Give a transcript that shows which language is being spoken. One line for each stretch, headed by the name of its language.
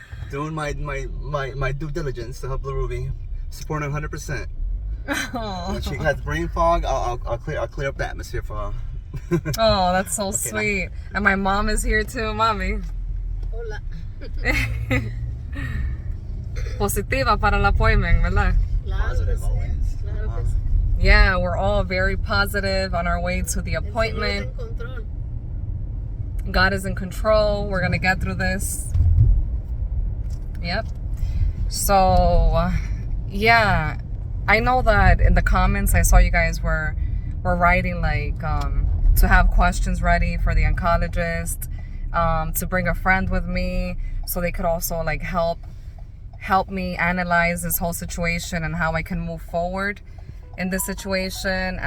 English: Doing my due diligence to help little Ruby. Supporting 100%. When she has brain fog, I'll clear up the atmosphere for her. Oh, that's so sweet. And my mom is here too, mommy.
Spanish: Hola. Positiva para el appointment, ¿verdad?
English: Positive always. Yeah, we're all very positive on our way to the appointment. God is in control. We're gonna get through this. Yep. So, yeah, I know that in the comments I saw you guys were writing like to have questions ready for the oncologist, to bring a friend with me so they could also like help me analyze this whole situation and how I can move forward in this situation.